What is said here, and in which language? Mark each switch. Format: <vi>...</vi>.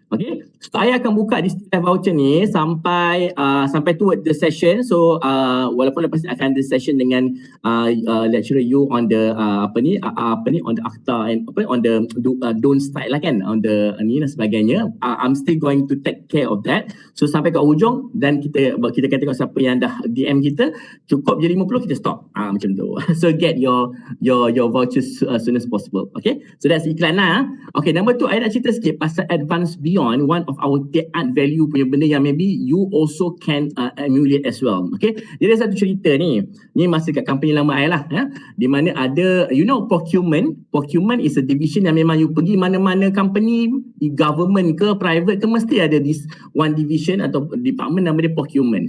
<ms>Okay, so saya akan buka di Live voucher ni sampai</ms> <en>toward the session.</en> <ms>So walaupun lepas ni akan ada session dengan lecturer you on the on the akta</ms> <en>and on the don't style</en> <ms>lah kan, on the ni dan sebagainya.</ms> <en>I'm still going to take care of that.</en> <ms>So sampai ke hujung, dan kita akan tengok siapa yang dah DM kita. Cukup je 50, kita stop. Macam tu.</ms> <en>So get your vouchers as soon as possible. Okay, so that's iklan lah. Okay, number 2, I</en> <ms>nak cerita sikit pasal</ms> <en>Advance Beyond, one of our add value</en> <ms>punya benda yang</ms> <en>maybe you also can emulate as well.</en> <ms>Okay, dia ada satu cerita ni masih kat company lama I lah, di mana ada,</ms> <en>you know, procurement is a division</en> <ms>yang memang you pergi mana-mana company, government ke private ke, mesti ada</ms> <en>this one division</en> <ms>atau department nama dia procurement.</ms>